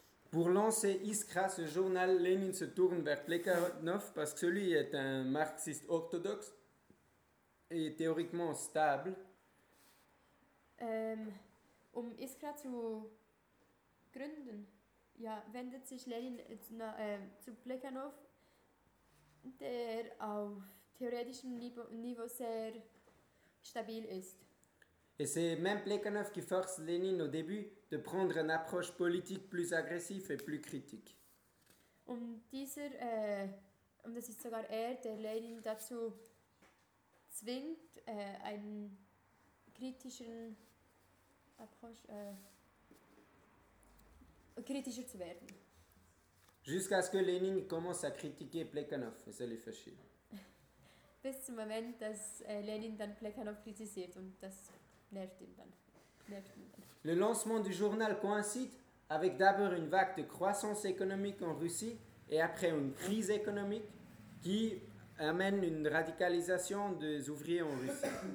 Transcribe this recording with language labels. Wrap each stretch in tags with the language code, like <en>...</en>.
<fr>Pour lancer Iskra, ce journal, Lenin se tourne vers Plekhanov parce que celui est un marxiste orthodoxe. est théoriquement stable.</fr> <de>Um Iskra zu gründen, ja, wendet sich Lenin zu Plekhanov, der auf theoretischem Niveau sehr stabil ist.</de> <fr>Et c'est même Plekhanov qui force Lénine au début de prendre une approche politique plus agressive et plus critique.</fr> <de>Und das ist sogar der Lénine dazu zwingt, einen kritischen Approche, kritischer zu werden.</de> <fr>Jusqu'à ce que Lénine commence à critiquer Plekhanov, et ça lui fait chier.</fr> <de>Bis zum Moment, dass Lénine dann Plekhanov kritisiert und das nervt ihn dann.</de> <fr>Le lancement du journal coïncide avec d'abord une vague de croissance économique en Russie et après une crise économique qui amène une radicalisation des ouvriers en Russie.</fr>